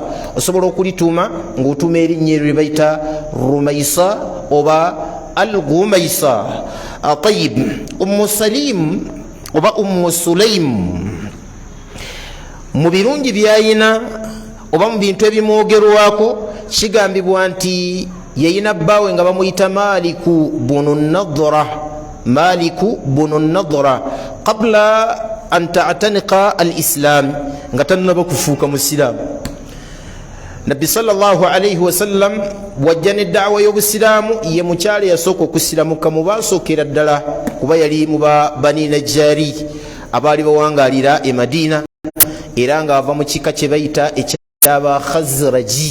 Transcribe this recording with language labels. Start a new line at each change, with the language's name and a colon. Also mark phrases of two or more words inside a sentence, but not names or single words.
Ganda: Osobola okulituuma ng'otuuma erinnya eryo lye bayita Rumaisa oba al-Ghumaisa. Tayib, Ummu Salim oba Ummu Sulaim mu birungi byayina oba mu bintu ebimwogerwako kigambibwa nti yayina bbaawe nga bamuyita Maliku bunu Nadra
Arabic: قبل أن تعتنق الإسلام,
Ganda: nga tannaba kufuuka musiraamu. Nabbi
Arabic: صلى الله عليه وسلم
Ganda: wajja n'eddawa y'obusiraamu, ye mukyala yasooka okusiramuka mu baasookera ddala kuba yali mu Bani Najjari abaali bawangaalira e Madina era ng'ava mu kika kye bayita eky'aba Khazraji.